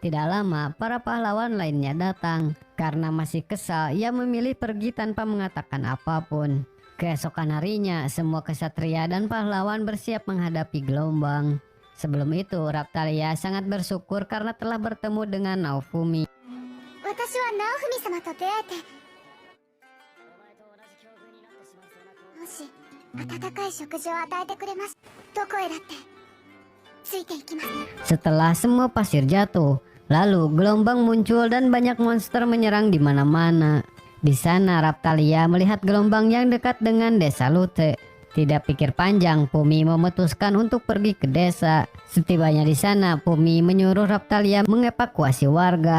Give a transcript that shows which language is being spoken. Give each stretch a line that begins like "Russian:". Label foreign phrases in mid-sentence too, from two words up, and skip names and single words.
Indonesian: Tidak lama, para pahlawan lainnya datang. Karena masih kesal, ia memilih pergi tanpa mengatakan apapun. Keesokan harinya, semua kesatria dan pahlawan bersiap menghadapi gelombang. Sebelum itu, Raphtalia sangat bersyukur karena telah bertemu dengan Naofumi.
Japanese: 私はナオフミ様と出会えて、もし温かい食事を与えてくれます。どこへだってついていきます。
Indonesian: Setelah semua pasir jatuh, lalu gelombang muncul dan banyak monster menyerang di mana-mana. Di sana Raphtalia melihat gelombang yang dekat dengan desa Lute. Tidak pikir panjang, Pumi memutuskan untuk pergi ke desa. Setibanya di sana, Pumi menyuruh Raphtalia mengevakuasi warga.